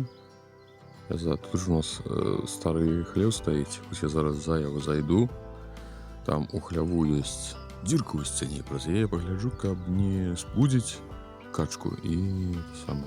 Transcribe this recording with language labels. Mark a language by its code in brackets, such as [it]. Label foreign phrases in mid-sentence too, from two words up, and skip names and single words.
[ru] Тут же у нас старый хлев стоит, я зараз за его зайду. Там у хляву есть дырка у сцяне, просто я погляджу, [be] каб не спудзіць качку [ru] и самое.